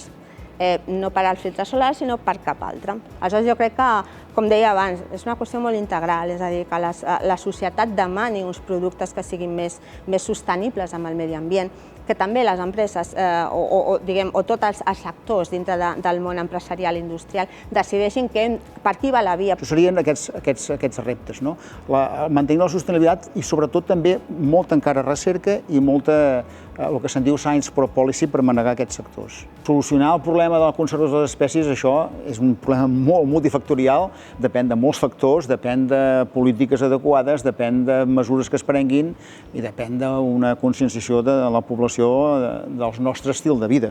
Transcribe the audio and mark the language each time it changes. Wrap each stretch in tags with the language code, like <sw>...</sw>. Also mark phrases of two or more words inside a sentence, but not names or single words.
<ca>No per al filtre solar, sinó per cap altre. Aleshores, jo crec que, com deia abans, és una qüestió molt integral, és a dir, que la societat demani uns productes que siguin més sostenibles amb el medi ambient, que també les empreses o tots els sectors dintre del món empresarial i industrial decideixin per qui va la via. Això serien aquests reptes, no? Mantenir la sostenibilitat i sobretot també molta encara recerca i molta el que se'n diu</ca> <en>science for policy</en> <ca>per manegar aquests sectors. Solucionar el problema de la conservació de les espècies, això és un problema molt multifactorial, depèn de molts factors, depèn de polítiques adequades, depèn de mesures que es prenguin i depèn d'una conscienciació de la població del nostre estil de vida.</ca>